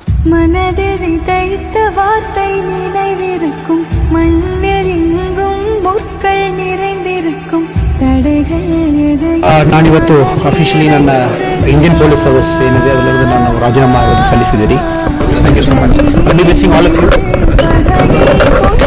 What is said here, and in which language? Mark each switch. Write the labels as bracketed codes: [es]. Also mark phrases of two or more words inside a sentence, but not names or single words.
[ta] மனதில் விதைத்த வார்த்தை நினைவிருக்கும், மண்ணில் எங்கும் முற்கள் நிறைந்திருக்கும், ತಡೆகள் [kn] ನಾನು ಇವತ್ತು ಅಫಿಷಿಯಲಿ ನನ್ನ ಇಂಡಿಯನ್ ಪೊಲೀಸ್ ಸರ್ವಿಸ್ ಏನಿದೆ ಅದರಲ್ಲಿ ನಾನು ರಾಜೀನಾಮೆ ಸಲ್ಲಿಸಿದ್ದೀನಿ. [en] Thank you so much. All of you.